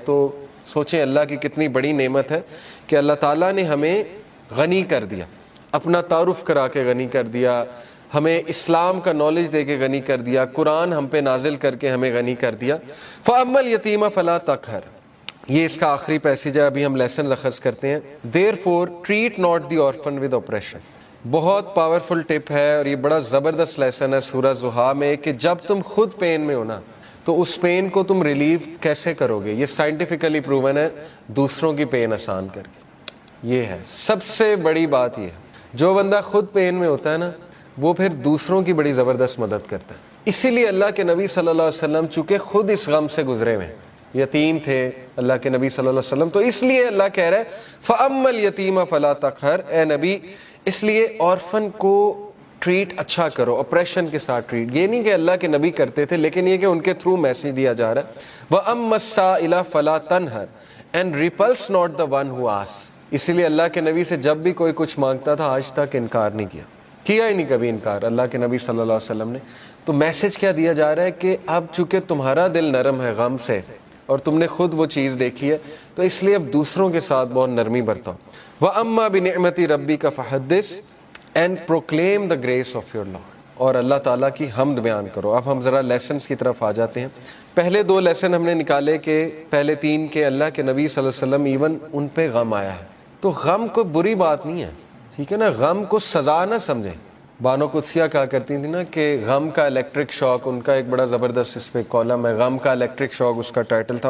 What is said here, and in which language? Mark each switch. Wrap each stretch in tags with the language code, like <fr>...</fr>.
<ur>تو سوچیں اللہ کی کتنی بڑی نعمت ہے کہ اللہ تعالیٰ نے ہمیں غنی کر دیا، اپنا تعارف کرا کے غنی کر دیا، ہمیں اسلام کا نالج دے کے غنی کر دیا، قرآن ہم پہ نازل کر کے ہمیں غنی کر دیا.</ur> <ar>فَأَمَّا الْيَتِيمَ فَلَا تَقْهَرْ،</ar> <ur>یہ اس کا آخری پیسیج ہے، ابھی ہم لیسن اخذ کرتے ہیں.</ur> <en>Therefore treat not the orphan with oppression.</en> <ur>بہت پاورفل ٹپ ہے، اور یہ بڑا زبردست لیسن ہے سورہ زحا میں کہ جب تم خود پین میں ہو نا تو اس پین کو تم ریلیف کیسے کرو گے. یہ سائنٹیفکلی پروون ہے، دوسروں کی پین آسان کر کے. یہ ہے سب سے بڑی بات. یہ ہے جو بندہ خود پین میں ہوتا ہے نا وہ پھر دوسروں کی بڑی زبردست مدد کرتا ہے. اسی لیے اللہ کے نبی صلی اللہ علیہ وسلم چونکہ خود اس غم سے گزرے ہوئے، یتیم تھے اللہ کے نبی صلی اللہ علیہ وسلم، تو اس لیے اللہ کہہ رہا ہے</ur> <ar>فَأَمَّا الْيَتِيمَ فَلَا تَقْهَرْ،</ar> <ur>اے نبی اس لیے آرفن کو ٹریٹ اچھا کرو، اپریشن کے ساتھ ٹریٹ. یہ نہیں کہ اللہ کے نبی کرتے تھے، لیکن یہ کہ ان کے تھرو میسج دیا جا رہا ہے.</ur> <ar>وَأَمَّا السَّائِلَ فَلَا تَنْهَرْ</ar> <en>and repulse not the one who asks.</en> <ur>اسی لیے اللہ کے نبی سے جب بھی کوئی کچھ مانگتا تھا آج تک انکار نہیں کیا ہی نہیں کبھی انکار اللہ کے نبی صلی اللہ علیہ وسلم نے. تو میسج کیا دیا جا رہا ہے کہ اب چونکہ تمہارا دل نرم ہے غم سے اور تم نے خود وہ چیز دیکھی ہے، تو اس لیے اب دوسروں کے ساتھ بہت نرمی برتاؤ.</ur> <ar>وَأَمَّا بِنِعْمَةِ رَبِّكَ فَحَدِّثْ</ar> <en>and proclaim the grace of your Lord.</en> <ur>اور اللہ تعالیٰ کی حمد بیان کرو. اب ہم ذرا لیسنز کی طرف آ جاتے ہیں. پہلے 2 لیسن ہم نے نکالے کہ پہلے 3 کے اللہ کے نبی صلی اللہ علیہ وسلم ایون ان پہ غم آیا ہے. تو غم کوئی بری بات نہیں ہے، ٹھیک ہے نا. غم کو سزا نہ سمجھیں. بانو قدسیہ کہا کرتی تھی نا کہ غم کا الیکٹرک شاک، ان کا ایک بڑا زبردست اس پہ کالم ہے، غم کا الیکٹرک شاک اس کا ٹائٹل تھا.</ur>